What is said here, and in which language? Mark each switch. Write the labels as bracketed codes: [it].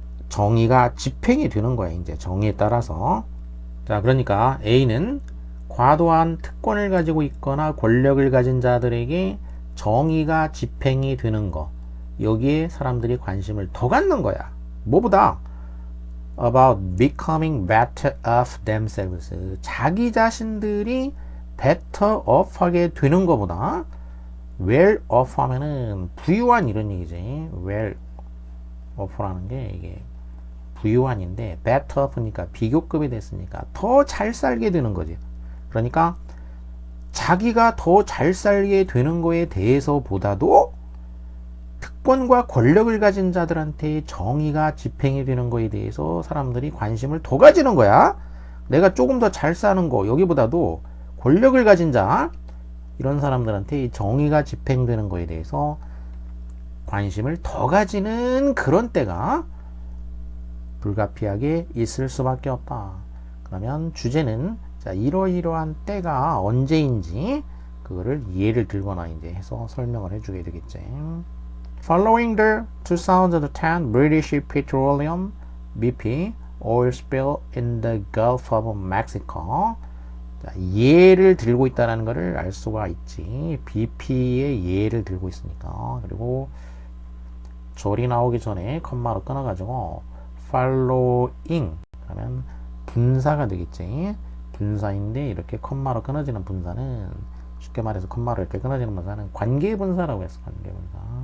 [ko] 정의가 집행이 되는 거야. 이제 정의에 따라서. 자, 그러니까 A는 과도한 특권을 가지고 있거나 권력을 가진 자들에게 정의가 집행이 되는 거, 여기에 사람들이 관심을 더 갖는 거야. 뭐보다? [en] About becoming better off themselves. [ko] 자기 자신들이 better off 하게 되는 것보다, well off 하면은 부유한 이런 얘기지. well off라는 게 이게 부유한인데 better off니까 비교급이 됐으니까 더 잘 살게 되는 거지. 그러니까 자기가 더 잘 살게 되는 거에 대해서 보다도 특권과 권력을 가진 자들한테 정의가 집행이 되는 거에 대해서 사람들이 관심을 더 가지는 거야. 내가 조금 더 잘 사는 거, 여기보다도 권력을 가진 자, 이런 사람들한테 정의가 집행되는 거에 대해서 관심을 더 가지는 그런 때가 불가피하게 있을 수밖에 없다. 그러면 주제는 자, 이러이러한 때가 언제인지 그거를 예를 들거나 이제 해서 설명을 해주게 되겠지. [en] Following the 2010 British Petroleum BP oil spill in the Gulf of Mexico. [ko] 자, 예를 들고 있다는 것을 알 수가 있지. BP의 예를 들고 있으니까. 그리고 절이 나오기 전에 컴마로 끊어가지고 following 그러면 분사가 되겠지. 분사인데 이렇게 컴마로 끊어지는 분사는 쉽게 말해서 컴마로 이렇게 끊어지는 분사는 관계분사라고 했어. 관계분사.